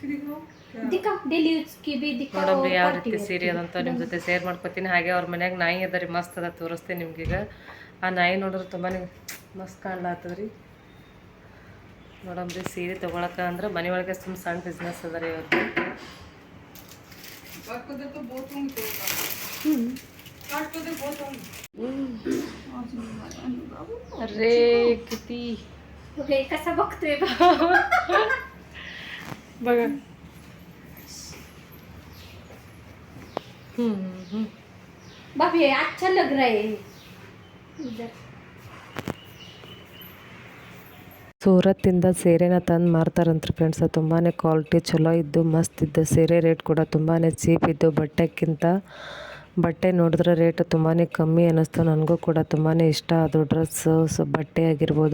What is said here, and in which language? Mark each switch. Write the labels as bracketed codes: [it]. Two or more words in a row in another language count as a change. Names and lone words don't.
[kn] ನೋಡಮ್ರಿ ಯಾವ ರೀತಿ ಸೀರೆ ಅದಂತ ನಿಮ್ಮ ಜೊತೆ ಶೇರ್ ಮಾಡ್ಕೊತೀನಿ. ಹಾಗೆ ಅವ್ರ ಮನ್ಯಾಗ ನಾಯಿ ಅದ ರೀ, ಮಸ್ತ್ ಅದ, ತೋರಿಸ್ತೀನಿ ನಿಮ್ಗೀಗ. ಆ ನಾಯಿ ನೋಡಿದ್ರೆ ತುಂಬಾ ಮಸ್ತ್ ಕಾಣ್ಲಾತ್ತದ್ರಿ. ನೋಡಮ್ರಿ ಸೀರೆ ತೊಗೊಳಕ ಅಂದ್ರೆ ಮನೆಯೊಳಗೆ ಸಣ್ಣ ಬಿಸ್ನೆಸ್ ಅದ ರೀ ಇವತ್ತು. [mr] अरे किती कसा बघतोय बघा. [hi] बाप ये अच्छा लग रहा है इधर. [kn] ಸೂರತ್ತಿಂದ ಸೀರೆನ ತಂದು ಮಾರ್ತಾರಂತ್ರಿ ಫ್ರೆಂಡ್ಸ್. ತುಂಬಾ ಕ್ವಾಲಿಟಿ ಚಲೋ ಇದ್ದು ಮಸ್ತ್ ಇದ್ದು ಸೀರೆ. ರೇಟ್ ಕೂಡ ತುಂಬಾ ಚೀಪ್ ಇದ್ದು ಬಟ್ಟೆಕ್ಕಿಂತ. ಬಟ್ಟೆ ನೋಡಿದ್ರೆ ರೇಟ್ ತುಂಬಾ ಕಮ್ಮಿ ಅನ್ನಿಸ್ತು. ನನಗೂ ಕೂಡ ತುಂಬಾ ಇಷ್ಟ ಅದು ಡ್ರೆಸ್ಸು, ಬಟ್ಟೆ ಆಗಿರ್ಬೋದು.